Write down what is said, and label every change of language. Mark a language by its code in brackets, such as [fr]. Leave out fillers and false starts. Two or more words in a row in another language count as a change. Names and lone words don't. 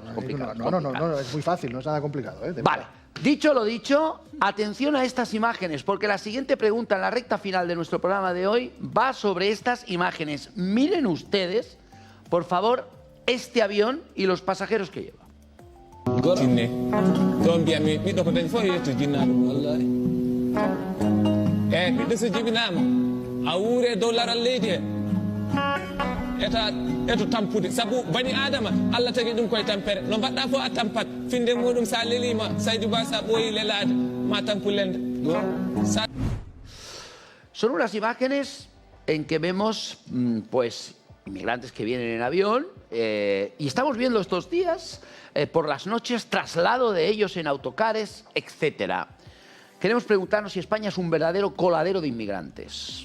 [es] No, es muy fácil, no es nada complicado. Vale, dicho lo dicho, atención a estas imágenes, porque la siguiente pregunta en la recta final de nuestro programa de hoy va sobre estas imágenes. Miren ustedes, por favor, este avión y los pasajeros que lleva. [ff] awure dow laral leydi he eto tampude sabu bani adama Allah tagi ɗum koye tampere no mbaɗɗa fof a tampat finde muɗum sa lelima Saydou Ba sa ɓooyi lelade ma tampu lende. [es] Son unas imágenes en que vemos pues inmigrantes que vienen en avión y estamos viendo estos días por las noches traslado de ellos en autocares, etcétera. Queremos preguntarnos si España es un verdadero coladero de inmigrantes.